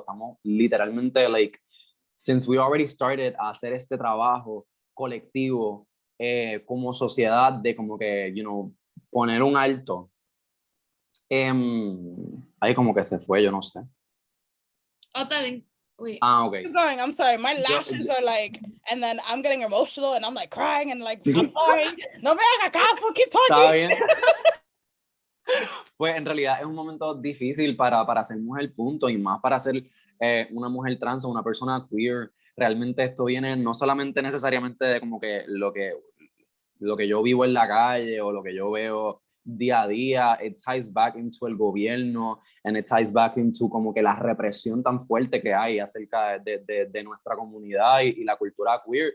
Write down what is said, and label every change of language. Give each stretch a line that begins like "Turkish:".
Spanish: Estamos literalmente, like,
English: since we already started
Spanish: a hacer este trabajo colectivo como sociedad de como que,
English: you know,
Spanish: poner un alto. Ahí como que se fue, yo no sé. Oh, está bien.
English: Wait. Okay. Keep going. I'm sorry. My lashes are like, and then I'm getting emotional and I'm like crying and like, I'm sorry.
Spanish: No me haga caso,
English: keep talking.
Spanish: Está bien. Pues en realidad es un momento difícil para ser mujer, punto, y más para ser una mujer trans o una persona queer. Realmente esto viene no solamente necesariamente de como que lo que yo vivo en la calle o lo que yo veo día a día,
English: it ties back into
Spanish: el gobierno,
English: and it ties back into
Spanish: como que la represión tan fuerte que hay acerca de nuestra comunidad y la cultura queer.